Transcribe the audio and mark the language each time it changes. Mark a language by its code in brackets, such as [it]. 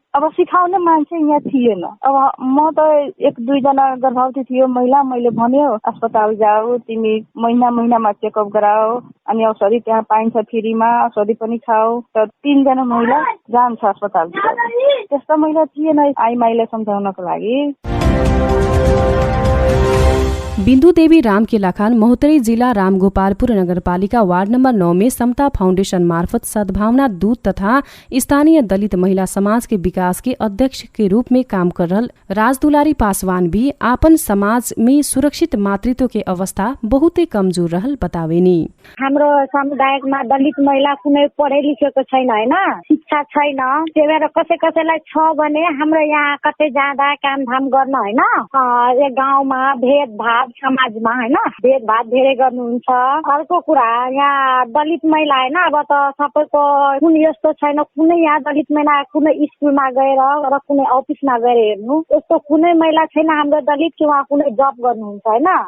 [ne] अब सिकाउने मान्छे यहाँ थिएन। अब म त 1-2 जना गर्भवती थियो महिला, मैले भन्यो अस्पताल जाऊ, तिमी महिनामा चेकअप गराओ, अनि औषधि त्यहाँ पाइन्छ फ्रीमा, औषधि पनि खाऊ। त 3 जना महिला जान्छ अस्पताल। त्यस्तो महिला थिएन आइमाईलाई सम्झाउनको लागि। [bho] बिन्दु देवी रामकेला खान महोत्तरी जिला रामगोपालपुर नगरपालिका वार्ड नंबर 9 में समता फाउंडेशन मार्फत सद्भावना दूत तथा स्थानीय दलित महिला समाज के विकास के अध्यक्ष के रूप में काम कर रहल राजदुलारी पासवान भी आपन समाज में सुरक्षित मातृत्व के अवस्था बहुतै कमजोर रहल बतावेनी। [ne] हाम्रो समुदायमा दलित महिला कुनै पढे लेखेको छैन हैन, शिक्षा छैन। त्यही भएर कसैलाई छ भने हाम्रो यहाँ कतै जाँदा कामधाम गर्न हैन, एक गाउँमा भेदभाव समाजमा हैन, भेदभाव धेरै गर्नुहुन्छ। अर्को कुरा यहाँ दलित महिला हैन, अब त सबैको कुन यस्तो छैन, कुनै यहाँ दलित महिला कुनै स्कुलमा गएर र कुनै अफिसमा गएर हेर्नु, यस्तो कुनै महिला छैन हाम्रो दलित कि उहाँ कुनै जब गर्नुहुन्छ हैन।